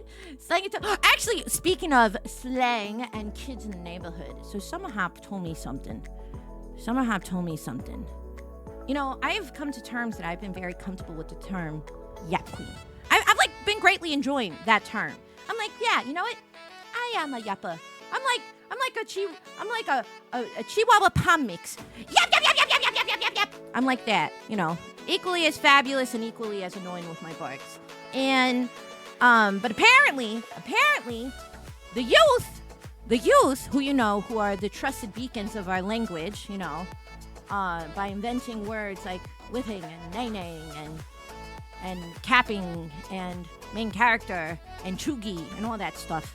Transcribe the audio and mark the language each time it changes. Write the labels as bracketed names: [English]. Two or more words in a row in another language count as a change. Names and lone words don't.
[English] Actually, speaking of slang and kids in the neighborhood, so Summer Hop told me something. I've come to terms that I've been very comfortable with the term Yap Queen. I've like been greatly enjoying that term. I'm like, yeah, you know what? I am a yapper. I'm like a Chihuahua Pom mix. Yap, yap, yap, yap, yap, yap, yap, yap, yap. I'm like that, equally as fabulous and equally as annoying with my barks. And, but apparently, the youth who are the trusted beacons of our language, by inventing words like whipping and nay-naying and capping and main character and chuggy and all that stuff.